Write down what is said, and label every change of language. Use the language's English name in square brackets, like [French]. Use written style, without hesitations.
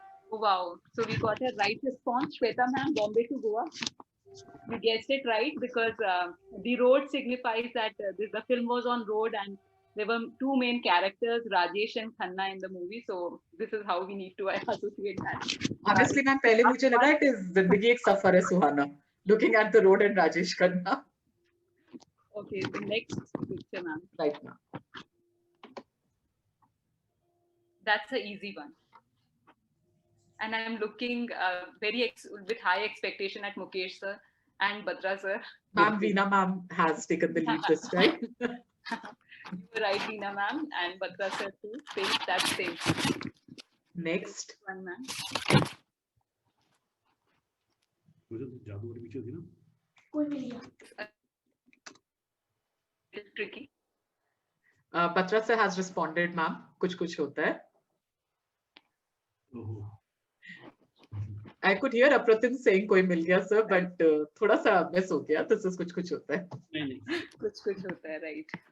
[English] Oh, wow. So we got a right response. Shweta ma'am, Bombay to Goa. We guessed it right because the road signifies that the film was on road and there were two main characters, Rajesh and Khanna in the movie. So this is how we need to associate that. Honestly, ma'am, [Hindi] पहले मुझे लगा [English] it is जिंदगी एक सफर है सुहाना. Looking at the road and Rajesh Khanna. Okay, the next picture, ma'am. Right, ma'am. That's an easy one. And I'm looking with high expectation at Mukesh sir and Batra sir. Ma'am, Veena ma'am has taken the lead this time. You were right, Veena ma'am, and Batra sir too. That's same. Next. One ma'am. [Hindi] जादू वाली पीछे थी ना? [English] It's tricky. Batra sir has responded, ma'am. [Hindi] कुछ होता है. [English] I could hear Apratim saying कोई मिल गया sir, but [Hindi] थोड़ा सा miss हो गया. [English] This is कुछ होता है. [Hindi] कुछ होता है, right.